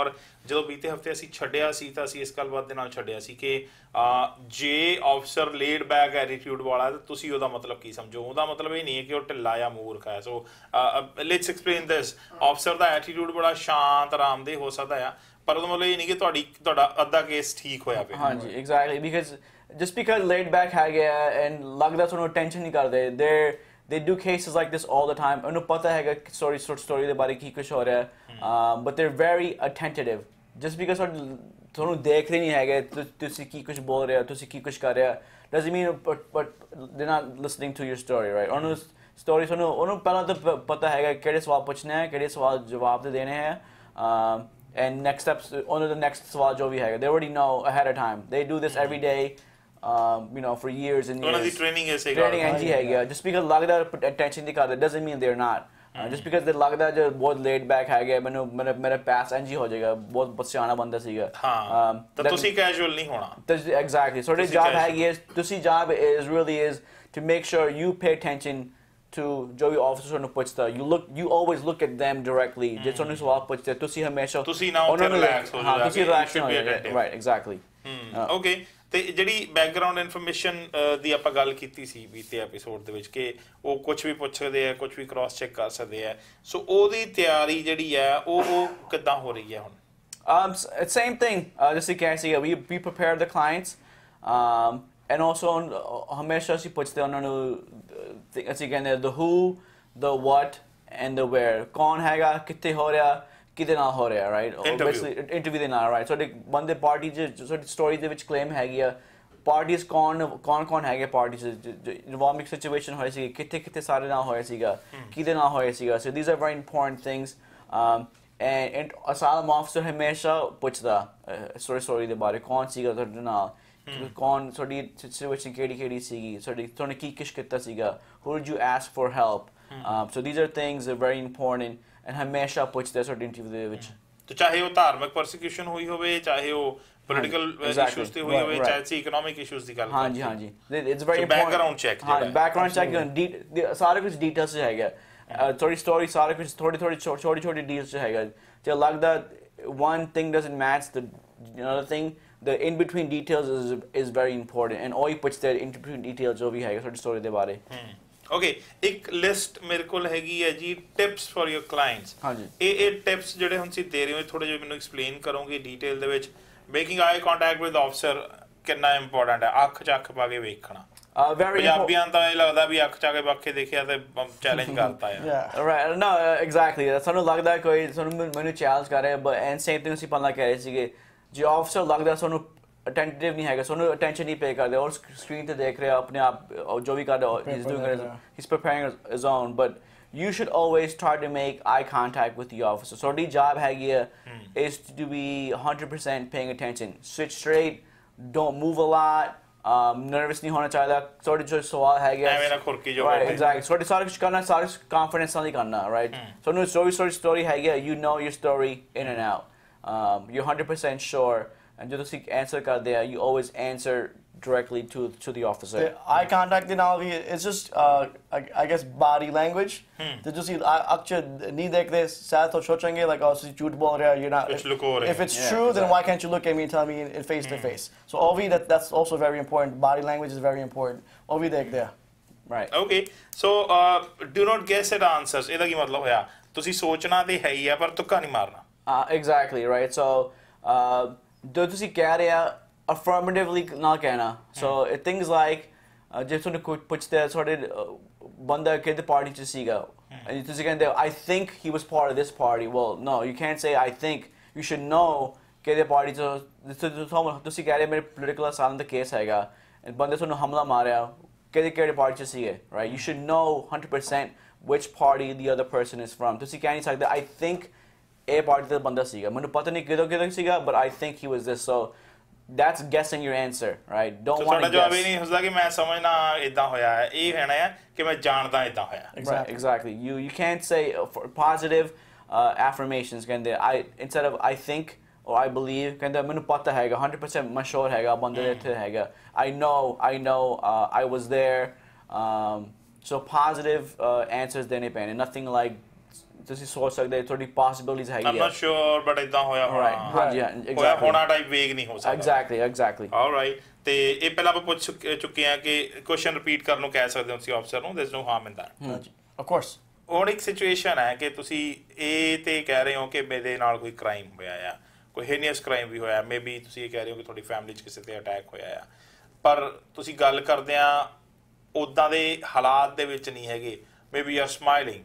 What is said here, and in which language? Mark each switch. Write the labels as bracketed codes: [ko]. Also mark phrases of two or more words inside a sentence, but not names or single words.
[pa] ਔਰ ਜਦੋਂ ਬੀਤੇ ਹਫਤੇ ਅਸੀਂ ਛੱਡਿਆ ਸੀ ਤਾਂ ਅਸੀਂ ਇਸ ਗੱਲਬਾਤ ਦੇ ਨਾਲ ਛੱਡਿਆ ਸੀ ਕਿ ਜੇ ਆਫਿਸਰ [en] laid back attitude [pa] ਵਾਲਾ ਤਾਂ ਤੁਸੀਂ ਉਹਦਾ ਮਤਲਬ ਕੀ ਸਮਝੋ? ਉਹਦਾ ਮਤਲਬ ਇਹ ਨਹੀਂ ਹੈ ਕਿ ਉਹ ਢਿੱਲਾ ਜਾਂ ਮੂਰਖ ਹੈ। [en] So let's explain this. [pa] ਆਫਿਸਰ ਦਾ ਐਟੀਟਿਊਡ ਬੜਾ ਸ਼ਾਂਤ ਆਰਾਮਦੇਹ ਹੋ ਸਕਦਾ ਆ, ਪਰ ਉਹਦਾ ਮਤਲਬ ਇਹ ਨਹੀਂ ਕਿ ਤੁਹਾਡਾ ਅੱਧਾ ਕੇਸ ਠੀਕ ਹੋਇਆ ਪਿਆ। ਹਾਂਜੀ [en] exactly, because just because laid back [pa] ਹੈਗੇ and ਲੱਗਦਾ ਤੁਹਾਨੂੰ ਟੈਨਸ਼ਨ ਨਹੀਂ ਕਰਦੇ, [en] they do cases like this all the time. [pa] ਉਹਨੂੰ ਪਤਾ ਹੈਗਾ story ਦੇ ਬਾਰੇ ਕੀ ਕੁਝ ਹੋ ਰਿਹਾ [en] but they're very attentive. just because [pa] ਤੁਹਾਨੂੰ ਦੇਖ ਰਹੇ ਨਹੀਂ ਹੈਗੇ ਤੁਸੀਂ ਕੀ ਕੁਝ ਬੋਲ ਰਹੇ ਹੋ, ਤੁਸੀਂ ਕੀ ਕੁਝ ਕਰ ਰਹੇ ਹੋ, [en] doesn't mean but they're not listening to your story, right? [pa] ਉਹਨੂੰ story ਉਹਨੂੰ ਪਹਿਲਾਂ ਤਾਂ ਪਤਾ ਹੈਗਾ ਕਿਹੜੇ ਸਵਾਲ ਪੁੱਛਣੇ ਹੈ, ਕਿਹੜੇ ਸਵਾਲ ਜਵਾਬ ਦੇ ਦੇਣੇ ਹੈ, [en] and next steps on the next [pa] ਸਵਾਲ ਜੋ ਵੀ ਹੈਗਾ [en] they already know ahead of time. They do this every day, you know, for years and years. [pa] ਉਹਨਾਂ ਦੀ [en] training is ਹੈਗੀ। just because [pa] ਲੱਗਦਾ attention ਨਹੀਂ ਕਰਦੇ [en] doesn't mean they're not. just because they [pa] ਲੱਗਦਾ ਜੋ ਬਹੁਤ laid back ਹੈਗੇ, ਮੈਨੂੰ ਮੇਰਾ pass ਇੰਝ ਹੋ ਜਾਏਗਾ, ਬਹੁਤ ਸਿਆਣਾ ਬੰਦਾ ਸੀਗਾ, ਤਾਂ ਤੁਸੀਂ casual ਨਹੀਂ ਹੋਣਾ। [en] exactly, so the job [pa] ਹੈਗੀ ਹੈ, ਤੁਸੀਂ [en] job is really is to make sure you pay attention to [pa] ਜੋ ਵੀ officer ਨੂੰ ਪੁੱਛਦਾ, [en] you always look at them directly। [pa] ਜੇ ਤੁਹਾਨੂੰ ਸਵਾਲ ਪੁੱਛਦੇ ਤੁਸੀਂ ਹਮੇਸ਼ਾ ਤੁਸੀਂ ਨਾ ਉੱਥੇ ਰਿਲੈਕਸ ਹੋ ਜਾਓ, ਤੁਸੀਂ ਰਿਲੈਕਸ ਹੋ ਜਾਓ, [en] right? exactly। [pa] okay, ਤੇ ਜਿਹੜੀ [en] background information [pa] ਦੀ ਆਪਾਂ ਗੱਲ ਕੀਤੀ ਸੀ ਬੀਤੇ ਐਪੀਸੋਡ ਦੇ ਵਿੱਚ ਕਿ ਉਹ ਕੁਝ ਵੀ ਪੁੱਛ ਸਕਦੇ ਆ, ਕੁਝ ਵੀ [en] cross check [pa] ਕਰ ਸਕਦੇ ਆ, ਸੋ ਉਹਦੀ ਤਿਆਰੀ ਜਿਹੜੀ ਹੈ ਉਹ ਕਿੱਦਾਂ ਹੋ ਰਹੀ ਹੈ ਹੁਣ? [en] Same thing, just like I say, we prepare the clients, and also [pa] ਹਮੇਸ਼ਾ ਅਸੀਂ ਪੁੱਛਦੇ ਉਹਨਾਂ ਨੂੰ, ਅਸੀਂ ਕਹਿੰਦੇ [en] the who, the what and the where। [pa] ਕੌਣ ਹੈਗਾ, ਕਿੱਥੇ ਹੋ ਰਿਹਾ, ਕਿਹਦੇ ਨਾਲ ਹੋ ਰਿਹਾ, ਰਾਈਟ? ਇੰਟਰਵਿਊ ਦੇ ਨਾਲ, ਰਾਈਟ? ਸਾਡੇ ਬੰਦੇ ਪਾਰਟੀ 'ਚ ਸਾਡੀ ਸਟੋਰੀ ਦੇ ਵਿੱਚ ਕਲੇਮ ਹੈਗੀ ਆ, ਪਾਰਟੀਜ਼ ਕੌਣ ਹੈਗੇ, ਪਾਰਟੀ 'ਚ [en] involving situation [pa] ਹੋਈ ਸੀ, ਕਿੱਥੇ ਸਾਰੇ ਨਾਲ ਹੋਇਆ ਸੀਗਾ, ਕਿਹਦੇ ਨਾਲ ਹੋਇਆ ਸੀਗਾ। ਸੋ [en] these are very important things, and asylum officer [pa] ਹਮੇਸ਼ਾ ਪੁੱਛਦਾ ਸਟੋਰੀ ਦੇ ਬਾਰੇ, ਕੌਣ ਸੀਗਾ ਤੁਹਾਡੇ ਨਾਲ, ਕੌਣ ਤੁਹਾਡੀ ਸਿਚੁਏਸ਼ਨ ਕਿਹੜੀ ਸੀਗੀ, ਤੁਹਾਨੂੰ ਕੀ ਕੁਛ ਕੀਤਾ ਸੀਗਾ, [en] who did you ask for help? So these are things that are very important and [pa] ਹਮੇਸ਼ਾ ਪੁੱਛਦੇ ਤੁਹਾਡੇ ਇੰਟਰਵਿਊ ਦੇ ਵਿੱਚ। ਤੇ ਚਾਹੇ ਉਹ ਧਾਰਮਿਕ ਪਰਸੀਕਿਊਸ਼ਨ ਹੋਈ ਹੋਵੇ, ਚਾਹੇ ਉਹ [en] political issues [pa] ਤੇ ਹੋਈ ਹੋਵੇ, ਚਾਹੇ ਸੀ [en] economic issues [pa] ਦੀ ਗੱਲ। [en] ਹਾਂਜੀ it's very important. background check, background check [pa] ਸਾਰੇ ਕੁਝ ਡੀਟੇਲਸ 'ਚ ਹੈਗਾ, ਤੁਹਾਡੀ ਸਟੋਰੀ ਸਾਰਾ ਕੁਝ ਛੋਟੀ ਡੀਟੇਲਸ 'ਚ ਹੈਗਾ। ਜੇ ਲੱਗਦਾ [en] one thing doesn't match the another thing, the in between details is very important, and [pa] ਉਹੀ ਪੁੱਛਦੇ [en] in between details [pa] ਜੋ ਵੀ ਹੈਗਾ ਤੁਹਾਡੀ ਸਟੋਰੀ ਦੇ ਬਾਰੇ। ਓਕੇ, ਇੱਕ ਲਿਸਟ ਮੇਰੇ ਕੋਲ ਹੈਗੀ ਹੈ ਜੀ, [en] tips for your clients. [pa] ਹਾਂਜੀ, ਇਹ ਟਿਪਸ ਜਿਹੜੇ ਹੁਣ ਤੁਸੀਂ ਦੇ ਰਹੇ ਹੋ ਥੋੜੇ ਜਿਹਾ ਮੈਨੂੰ ਐਕਸਪਲੇਨ ਕਰੋਗੇ ਡਿਟੇਲ ਦੇ ਵਿੱਚ? [en] making eye contact with officer [pa] ਕਿੰਨਾ ਇੰਪੋਰਟੈਂਟ ਹੈ? ਅੱਖ 'ਚ ਅੱਖ ਪਾ ਕੇ ਵੇਖਣਾ। ਪੰਜਾਬੀਆਂ ਤਾਂ ਇਹ ਲੱਗਦਾ ਵੀ ਅੱਖ 'ਚ ਆ ਕੇ ਬਾਕੀ ਦੇਖਿਆ ਤੇ ਚੈਲੰਜ ਕਰਤਾ ਹੈ। ਰਾਈਟ, [en] no exactly, [pa] ਸਾਨੂੰ ਲੱਗਦਾ ਕੋਈ ਮੈਨੂੰ ਚੈਲੰਜ ਕਰ ਰਿਹਾ, [en] but and same thing [pa] ਅਸੀਂ ਪਹਿਲਾਂ ਕਹਿ ਰਹੇ ਸੀਗੇ, ਜੇ ਆਫਿਸਰ ਲੱਗਦਾ ਸਾਨੂੰ attentive ਨਹੀਂ ਹੈਗਾ, ਸਾਨੂੰ attention ਨਹੀਂ pay ਕਰਦੇ, ਔਰ screen ਤੇ ਦੇਖ ਰਿਹਾ ਆਪਣੇ ਆਪ ਜੋ ਵੀ ਕਰ ਰਿਹਾ, [en] he's preparing his own, but you should always try to make eye contact with the officer. So the job [pa] ਹੈਗੀ ਹੈ [en] is to be 100% paying attention, sit straight, don't move a lot, [pa] nervous ਨਹੀਂ ਹੋਣਾ ਚਾਹੀਦਾ, ਤੁਹਾਡੇ ਜੋ ਸਵਾਲ ਹੈਗੇ ਐਵੇਂ ਨਾ ਖੁਰਕੀ ਜੋ [en] right, exactly, [pa] ਤੁਹਾਡੇ ਸਾਰਾ ਕੁਝ ਕਰਨਾ, ਸਾਰਾ confidence ਨਾਲ ਹੀ ਕਰਨਾ, right? ਤੁਹਾਨੂੰ story ਹੈਗੀ ਹੈ, [en] you know your story in and out, you're 100% sure, and [pa] ਜਦੋਂ ਤੁਸੀਂ answer ਕਰਦੇ ਆ, [en] you always answer directly to the officer. Eye contact [pa] ਦੇ ਨਾਲ ਵੀ [en] it's just I guess body language, [pa] ਤੇ ਤੁਸੀਂ ਅੱਖ 'ਚ ਨਹੀਂ ਦੇਖਦੇ, ਸ਼ਾਇਦ ਤਾਂ ਸੋਚेंगे [en] like oh [pa] ਤੁਸੀਂ ਝੂਠ ਬੋਲ ਰਹੇ ਹੋ, [en] you're not, if it's true then why can't you look at me and tell me in face to face? So all we that's also very important. Body language is very important, all we [pa] ਦੇਖਦੇ ਆ, [en] right? Okay, so do not guess at answers। [pa] ਇਹਦਾ ਕੀ ਮਤਲਬ ਹੋਇਆ? ਤੁਸੀਂ ਸੋਚਣਾ ਤੇ ਹੈ ਹੀ ਆ ਪਰ ਤੁੱਕਾ ਨਹੀਂ ਮਾਰਨਾ। [en] Exactly, right? So [pa] ਜੋ ਤੁਸੀਂ ਕਹਿ ਰਹੇ ਆ affirmatively ਨਾ ਕਹਿਣਾ, [en] so things like [pa] ਜੇ ਤੁਹਾਨੂੰ ਕੋਈ ਪੁੱਛਦੇ ਤੁਹਾਡੇ ਬੰਦਾ ਕਿਹਦੇ ਪਾਰਟੀ 'ਚ ਸੀਗਾ, ਤੁਸੀਂ ਕਹਿੰਦੇ [en] I think he was part of this party, well no, you can't say I think, you should know [pa] ਕਿਹਦੇ ਪਾਰਟੀ 'ਚ ਤੁਸੀਂ ਕਹਿ ਰਹੇ ਮੇਰੇ ਪੋਲੀਟੀਕਲ ਅਸਾਈਲਮ ਦਾ ਕੇਸ ਹੈਗਾ, ਬੰਦੇ ਤੁਹਾਨੂੰ ਹਮਲਾ ਮਾਰਿਆ, ਕਿਹੜੇ ਪਾਰਟੀ 'ਚ ਸੀਗੇ, [en] right? You should know 100% which party the other person is from। [pa] ਤੁਸੀਂ ਕਹਿ ਨਹੀਂ ਸਕਦੇ [en] I think [pa] ਇਹ ਪਾਰਟੀ ਦਾ ਬੰਦਾ ਸੀਗਾ, ਮੈਨੂੰ ਪਤਾ ਨਹੀਂ ਕਿਹਦੋਂ ਸੀਗਾ, [en] but I think he was this, so that's guessing your answer, right? Don't want to guess। [pa] ਜਵਾਬ ਇਹ ਨਹੀਂ ਹੁੰਦਾ ਕਿ ਮੈਂ ਸਮਝਣਾ ਇਦਾਂ ਹੋਇਆ ਹੈ, ਇਹ ਕਹਿਣਾ ਹੈ ਕਿ ਮੈਂ ਜਾਣਦਾ ਇਦਾਂ ਹੋਇਆ। [en] Exactly, you can't say positive affirmations, ਕਹਿੰਦੇ instead of I think or I believe, [pa] ਕਹਿੰਦੇ ਮੈਨੂੰ ਪਤਾ ਹੈਗਾ, 100% ਮੈਂ sure ਹੈਗਾ ਬੰਦੇ ਇੱਥੇ ਹੈਗਾ, [en] I know I was there, So positive answers [pa] ਦੇਣੇ ਪੈਣੇ, [en] nothing like [pa] ਤੁਸੀਂ ਸੋਚ ਸਕਦੇ ਤੁਹਾਡੀ possibilities ਹੈਗੀ [en] I'm not sure but [pa] ਇਦਾਂ ਹੋਇਆ ਹੋਣਾ ਹਾਂਜੀ ਹੋਇਆ ਹੋਣਾ [en] type vague [pa] ਨਹੀਂ ਹੋ ਸਕਦਾ [en] exactly [pa] alright ਤੇ ਇਹ ਪਹਿਲਾਂ ਆਪਾਂ ਪੁੱਛ ਚੁੱਕੇ ਆ ਕਿ [en] question repeat [pa] ਕਰਨ ਨੂੰ ਕਹਿ ਸਕਦੇ ਹੋ ਤੁਸੀਂ ਅਫਸਰ ਨੂੰ [en] there's no harm in that of course [pa] ਹੁਣ ਇੱਕ ਸਿਚੁਏਸ਼ਨ ਹੈ ਕਿ ਤੁਸੀਂ ਇਹ ਤੇ ਕਹਿ ਰਹੇ ਹੋ ਕਿ ਮੇਰੇ ਨਾਲ ਕੋਈ ਕ੍ਰਾਈਮ ਹੋਇਆ ਆ ਕੋਈ [en] heinous crime [pa] ਵੀ ਹੋਇਆ ਮੇਬੀ ਤੁਸੀਂ ਇਹ ਕਹਿ ਰਹੇ ਹੋ ਕਿ ਤੁਹਾਡੀ ਫੈਮਿਲੀ 'ਚ ਕਿਸੇ ਤੇ ਅਟੈਕ ਹੋਇਆ ਆ ਪਰ ਤੁਸੀਂ ਗੱਲ ਕਰਦੇ ਆ ਉੱਦਾਂ ਦੇ ਹਾਲਾਤ ਦੇ ਵਿੱਚ ਨਹੀਂ ਹੈਗੇ [en] maybe you are smiling